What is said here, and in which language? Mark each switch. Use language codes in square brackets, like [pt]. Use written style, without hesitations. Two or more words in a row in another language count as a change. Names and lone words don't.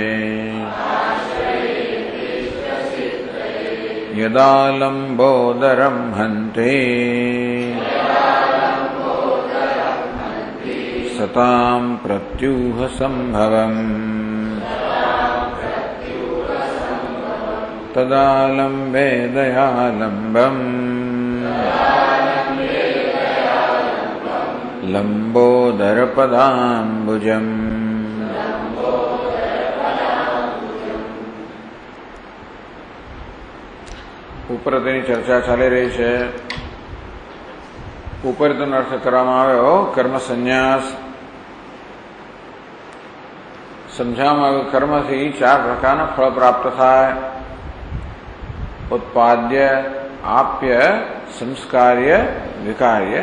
[sa] यदा लम्बोदरं हन्ति सतां प्रत्यूहसम्भवम् तदा लम्बे दयालम्बम् लम्बोदरपदाम्बुजम्। [gu] ઉપર તેની ચર્ચા ચાલી રહી છે. ઉપર તેનો અર્થ કરવામાં આવ્યો કર્મ સંન્યાસ. સમજાવવામાં આવ્યું કર્મથી 4 પ્રકારના ફળ પ્રાપ્ત થાય: ઉત્પાદ્ય, આપ્ય, સંસ્કાર્ય, વિકાર્ય.